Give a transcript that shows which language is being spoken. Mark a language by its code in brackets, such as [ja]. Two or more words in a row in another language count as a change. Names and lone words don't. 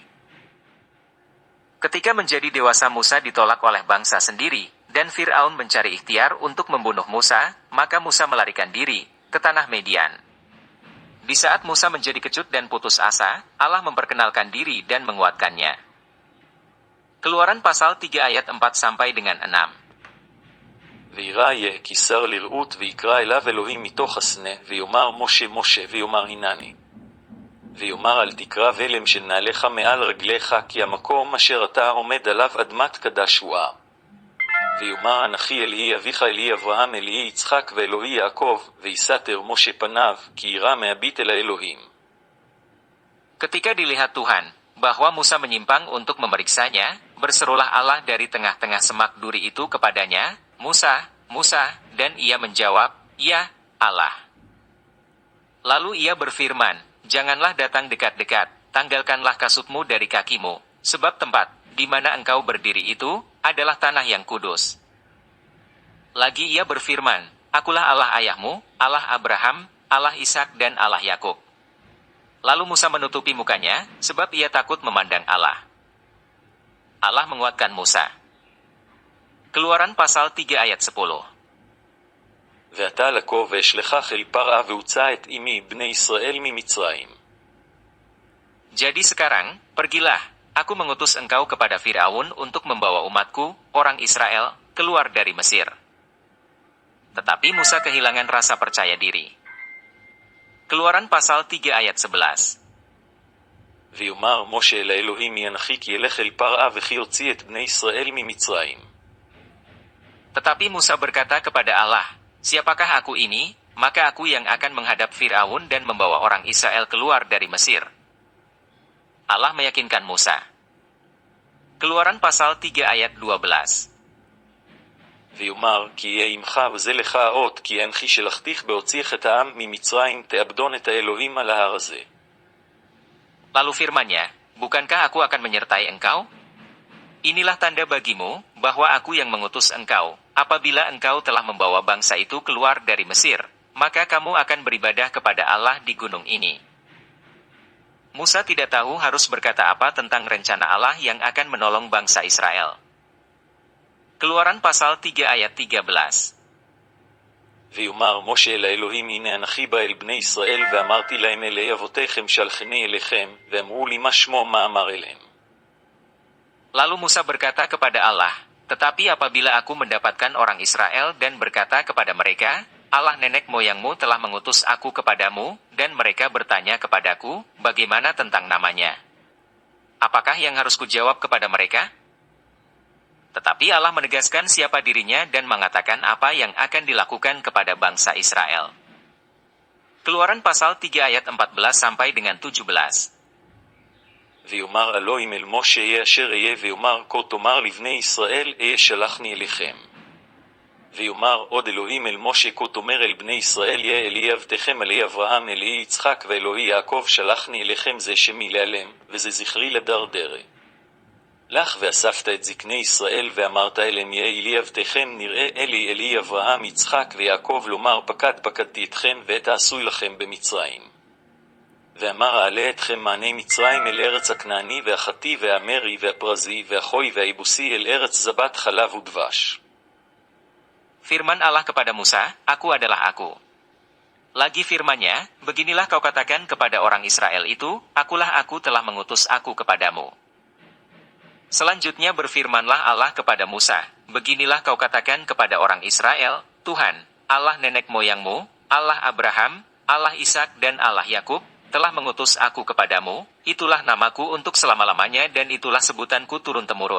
[id] Ketika menjadi dewasa Musa ditolak oleh bangsa sendiri, dan Fir'aun mencari ikhtiar untuk membunuh Musa, maka Musa melarikan diri ke tanah Median. Di saat Musa menjadi kecut dan putus asa, Allah memperkenalkan diri dan menguatkannya. Keluaran pasal 3 ayat 4 sampai dengan 6. [he] וירא יהיה כי שר לראות ויקרא אליו אלוהים מתוך הסנה ויאמר משה משה ויאמר הנני ויאמר אל תקרא ולם של נעליך מעל רגליך כי המקום אשר אתה עומד עליו אדמת קדש הוא. ויאמר אנכי אלוהי אביך אלוהי אברהם אלוהי יצחק ואלוהי יעקב ויסתר משה פניו כי ירא מהביט אל האלוהים. [id] Ketika dilihat Tuhan bahwa Musa menyimpang untuk memeriksanya, berserulah Allah dari tengah-tengah semak duri itu kepadanya, Musa, Musa, dan ia menjawab, Ya, Allah. Lalu ia berfirman, Janganlah datang dekat-dekat, tanggalkanlah kasutmu dari kakimu, sebab tempat di mana engkau berdiri itu adalah tanah yang kudus. Lagi ia berfirman, Akulah Allah ayahmu, Allah Abraham, Allah Ishak dan Allah Yakub. Lalu Musa menutupi mukanya, sebab ia takut memandang Allah. Allah menguatkan Musa. Keluaran pasal 3 ayat 10. [he] ואתה לקום ואשלחך אל פרעה והוצא את אמי בני ישראל ממצרים. [id] Jadi sekarang, pergilah, aku mengutus engkau kepada Firaun untuk membawa umatku, orang Israel, keluar dari Mesir. Tetapi Musa kehilangan rasa percaya diri. Keluaran pasal 3 ayat 11. [he] ויאמר משה אל האלוהים מי אנכי כי ילך אל פרעה וכי יוציא את בני ישראל ממצרים. [id] Tetapi Musa berkata kepada Allah, Siapakah aku ini, maka aku yang akan menghadap Fir'aun dan membawa orang Israel keluar dari Mesir. Allah meyakinkan Musa. Keluaran pasal 3 ayat 12. [he] ויאמר כי יהיה עמך וזה לך האות כי אנכי שלחתיך בהוציאך את העם ממצרים תעבדון את האלוהים על ההר הזה. [id] Lalu firman-Nya, Bukankah aku akan menyertai engkau? Inilah tanda bagimu, bahwa aku yang mengutus engkau. Apabila engkau telah membawa bangsa itu keluar dari Mesir, maka kamu akan beribadah kepada Allah di gunung ini. Musa tidak tahu harus berkata apa tentang rencana Allah yang akan menolong bangsa Israel. Keluaran pasal 3 ayat 13. [he] ויאמר משה אל האלוהים הנה אנכי בא אל בני ישראל ואמרתי להם אלי אבותיכם שלחני אליכם ואמרו לי מה שמו מה אמר אליהם. [id] Lalu Musa berkata kepada Allah, Tetapi apabila aku mendapatkan orang Israel dan berkata kepada mereka, Allah nenek moyangmu telah mengutus aku kepadamu, dan mereka bertanya kepadaku, bagaimana tentang namanya? Apakah yang harus kujawab kepada mereka? Tetapi Allah menegaskan siapa dirinya dan mengatakan apa yang akan dilakukan kepada bangsa Israel. Keluaran pasal 3 ayat 14 sampai dengan 17. [he] ויאמר אלוהים אל משה יהיה אשר אהיה ויאמר כה תאמר לבני ישראל אהיה שלחני אליכם. ויאמר עוד אלוהים אל משה כה תאמר אל בני ישראל יהיה אלוהי אבותיכם אלוהי אברהם אלוהי יצחק ואלוהי יעקב שלחני אליכם זה שמי להיעלם וזה זכרי לדר דרה. לך ואספת את זקני ישראל ואמרת אליהם יהיה אלוהי אבותיכם נראה אלי אלוהי אברהם יצחק ויעקב לומר פקדתי אתכם ואת העשוי לכם במצרים. ואמר אעלה אתכם מעני מצרים אל ארץ הכנעני והחתי והאמרי והפרזי והחוי והיבוסי אל ארץ זבת חלב ודבש. [id] Firman Allah kepada Musa, Aku adalah aku. Lagi firman-Nya, Beginilah kau katakan kepada orang Israel itu, Akulah aku telah mengutus aku kepadamu. Selanjutnya berfirmanlah Allah kepada Musa, Beginilah kau katakan kepada orang Israel, Tuhan, Allah nenek moyangmu, Allah Abraham, Allah Ishak dan Allah Yakub, telah mengutus aku kepadamu, itulah namaku untuk selama-lamanya dan itulah sebutanku turun-temurun.